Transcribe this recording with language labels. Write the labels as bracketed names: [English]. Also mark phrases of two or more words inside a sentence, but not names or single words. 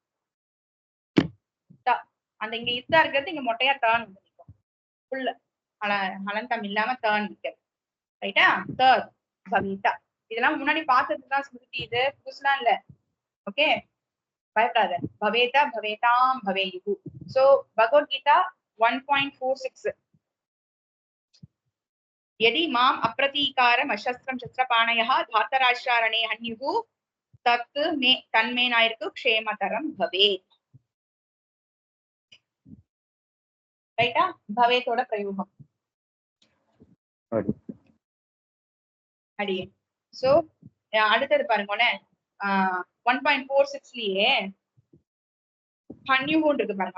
[Tamil] அந்த இங்க இதா இருக்கிறது இங்க மொட்டையா டேர்ன் வந்து நிற்கும். ஃபுல் ஹலந்தம் இல்லாம டேர்ன் நிற்கிறது. ரைட்டா? தேர்ட் பவிதா. இதெல்லாம் முன்னாடி பார்த்ததுதான் ஸ்மிருதி, இது புதுசுலாம் இல்ல. ஓகே, பயப்படாத. பவேதா பவேதாம் பவேயுகு. [Sanskrit] சோ பகவத்கீதா 1.46 यदि माम अप्रतीकारम अशस्त्रम शस्त्रपाणयः धातराश्रारणे हन्युः तत् मे तन्मेनायिरुक्कु क्षेमतरम भवेत्. [Tamil] ரைட்டா? பவேத்தோட பிரயோகம் அடியே. சோ அடுத்தது பாருங்களேன், 1.46லயே ஹன்யுகுன்னு இருக்கு பாருங்க.